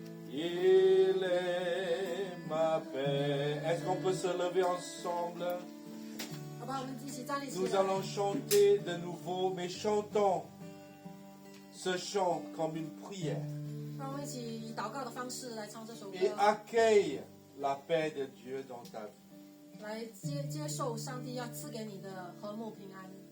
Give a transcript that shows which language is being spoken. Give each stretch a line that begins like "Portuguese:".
French: Il est ma paix. Est-ce qu'on peut se lever ensemble?
Chinese: 好吧，我们一起站立起
French: Nous
Chinese: 来。
French: allons chanter de nouveau, mais chantons ce chant comme une prière.
Chinese: 让我们一起以祷告的方式来唱这首歌，
French: Et accueille la paix de Dieu dans ta vie.
Chinese: 来接受上帝要赐给你的和睦平安。